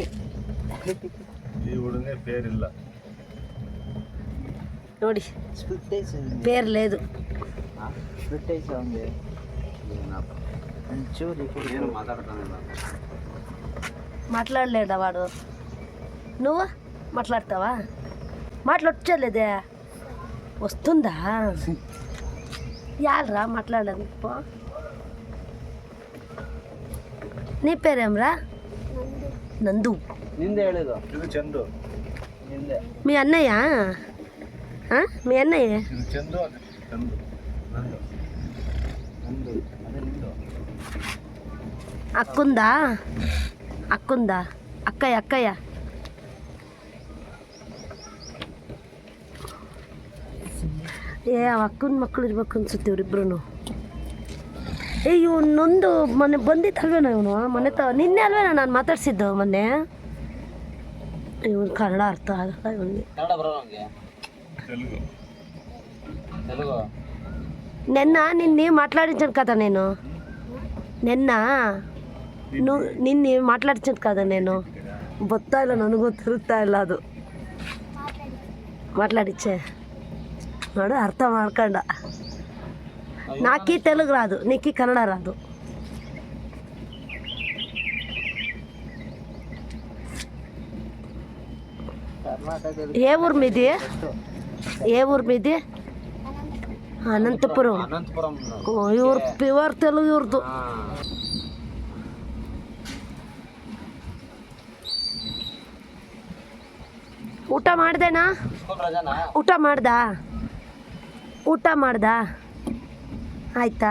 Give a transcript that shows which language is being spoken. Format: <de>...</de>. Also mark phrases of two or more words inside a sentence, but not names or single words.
<kn>ಈ ಹುಡುಗ పేరిಲ್ಲ</kn> <te>ನೋಡಿ, పేరు లేదు. మాట్లాడలేదా వాడు? నువ్వు మాట్లాడతావా? మాట్లాడలేదే. వస్తుందా? యాడ్రా మాట్లాడలేదు. నీ పేరేమ్రా? నందు.</te> <kn>ನಿಂದೆ ಹೇಳಿದ. ಇದು ಚಂದು. ನಿಂದೆ.</kn> <te>మీ అన్నయ్య? మీ అన్నయ్య?</te> <kn>ಇದು ಚಂದು, ಅದು ಚಂದು. ನಂದು. ನಂದು. ಅದೇ ನಿಂದು.</kn> <te>అక్కుందా? అక్కుందా? అక్కయ్య.</te> <kn>ಅಕ್ಕನ ಮಕ್ಕಳು ಇರ್ಬೇಕು ಅನ್ಸುತ್ತೆ ಇವರಿಬ್ರು. ಇವನೊಂದು ಮೊನ್ನೆ ಬಂದಿತ್ತಲ್ವೇನೋ ಇವನು ಮೊನ್ನೆ ನಿನ್ನೆ ಅಲ್ವೇನೋ ನಾನು ಮಾತಾಡ್ಸಿದ್ದು ಮೊನ್ನೆ. ಇವನು ಕನ್ನಡ ಅರ್ಥ ಆಗಲ್ಲ ಇವನಿಗೆ.</kn> <te>నిన్నే మాట్లాడించాను కదా నేను. నిన్ನೆ మాట్లాడించాను కదా నేను.</te> <kn>ಗೊತ್ತಾ ಇಲ್ಲ, ನನಗೂ ತಿರುಗ್ತಾ ಇಲ್ಲ ಅದು. మాట్లాడిచ్చే ನೋಡು, ಅರ್ಥ ಮಾಡ್ಕೊಂಡ.</kn> <te>నాకీ తెలుగు రాదు, నీకీ కన్నడ రాదు. ఏ ఊరు మీది? అనంతపురం.</te> <kn>ಇವ್ರು ಪ್ಯೂರ್ ತೆಲುಗು ಇವ್ರದ್ದು. ಊಟ ಮಾಡ್ದೇನಾ? ಊಟ ಮಾಡ್ದ ಆಯ್ತಾ?</kn>